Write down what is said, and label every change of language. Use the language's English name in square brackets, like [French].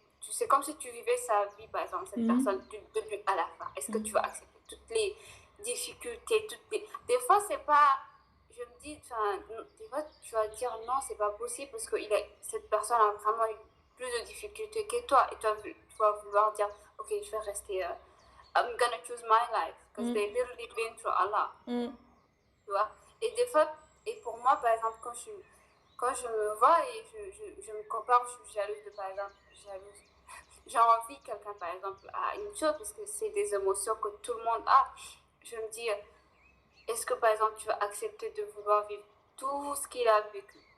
[French] C'est comme si tu vivais sa vie, par exemple, cette Mm. personne, du début à la fin. Est-ce que tu vas accepter toutes les difficultés, des fois, c'est pas. Je me dis, des fois, tu vas dire non, c'est pas possible parce que cette personne a vraiment eu plus de difficultés que toi. Et toi, tu vas vouloir dire, ok, je vais rester. [English] I'm gonna choose my life because Mm. they literally been through a lot. Mm. [French] Tu vois. Et des fois, et pour moi, par exemple, quand je me vois et je me compare, je suis jalouse de, par exemple, j'ai envie quelqu'un, par exemple, à une chose, parce que c'est des émotions que tout le monde a. Je me dis, est-ce que, par exemple, tu vas accepter de vouloir vivre tout ce qu'il a vécu,